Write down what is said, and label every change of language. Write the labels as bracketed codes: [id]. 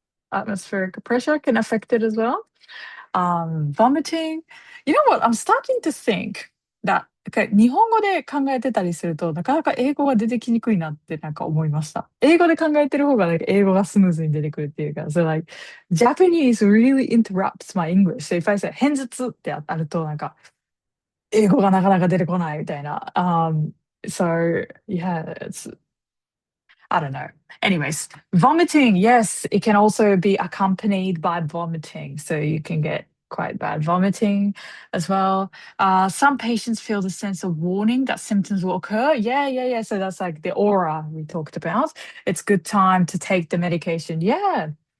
[en] Atmospheric pressure can affect it as well. Vomiting. You know what? I'm starting to think that [ja] 日本語で考えてたりすると、なかなか英語が出てきにくいなってなんか思いました。英語で考えてる方がなんか英語がスムーズに出てくるっていうか、 [en] so like Japanese really interrupts my English. So if I say [ja] 偏頭痛ってあるとなんか英語がなかなか出てこないみたいな。 [en] So yeah, it's I don't know. Anyways, vomiting, yes, it can also be accompanied by vomiting. So you can get quite bad vomiting as well. Some patients feel the sense of warning that symptoms will occur. Yeah. So that's like the aura we talked about. It's good time to take the medication. Yeah.